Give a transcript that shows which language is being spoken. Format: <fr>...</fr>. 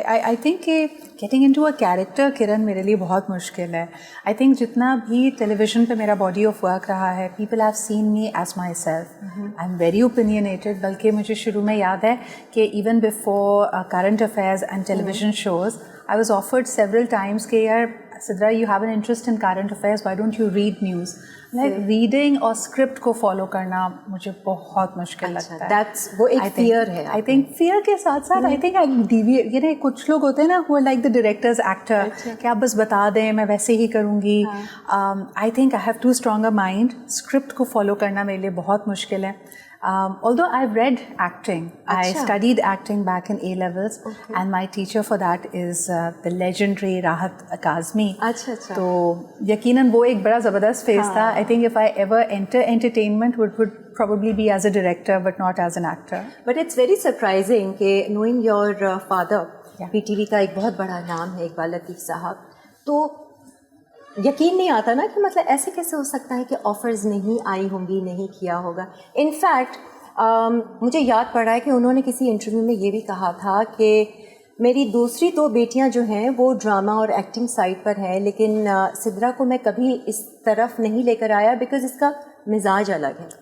<ur>I think کہ</ur> <en>getting into a character</en> <ur>کرن میرے لیے بہت مشکل ہے.</ur> <en>I think</en> <ur>جتنا بھی ٹیلی ویژن پہ میرا باڈی آف ورک رہا ہے,</ur> <en>people have seen me as myself. I'm very opinionated.</en> <ur>بلکہ مجھے شروع میں یاد ہے کہ</ur> <en>even before current affairs and television shows, I was offered several times</en> <ur>کہ یار</ur> <en>Sidra, you have an interest in current affairs, why don't you read news? Like reading</en> <ur>اور اسکرپٹ کو فالو کرنا مجھے بہت مشکل لگتا ہے. وہ ایک فیئر ہے.</ur> <en>I think fear</en> <ur>کے ساتھ ساتھ</ur> <en>I think I deviate.</en> <ur>یہ کچھ لوگ ہوتے ہیں نا</ur> <en>who are like the director's actor,</en> <ur>کہ آپ بس بتا دیں میں ویسے ہی کروں گی.</ur> <en>I think I have too strong a mind.</en> <ur>Script کو فالو کرنا میرے لیے بہت مشکل ہے.</ur> <en>Although I've read acting, I studied acting back in A levels, and my teacher for that is the legendary Rahat Kazmi.</en> <ur>تو یقیناً وہ ایک بڑا زبردست فیز تھا.</ur> <en>I think if I ever enter entertainment would probably be as a director but not as an actor. But it's very surprising کہ knowing your father,</en> <ur>PTV کا ایک بہت بڑا نام ہے اقبال لطیف صاحب, تو یقین نہیں آتا نا کہ مطلب ایسے کیسے ہو سکتا ہے کہ آفرز نہیں آئی ہوں گی, نہیں کیا ہوگا. انفیکٹ مجھے یاد پڑ رہا ہے کہ انہوں نے کسی انٹرویو میں یہ بھی کہا تھا کہ میری دوسری 2 بیٹیاں جو ہیں وہ ڈرامہ اور ایکٹنگ سائڈ پر ہیں, لیکن سدرا کو میں کبھی اس طرف نہیں لے کر آیا بیکاز اس کا مزاج الگ ہے.</ur>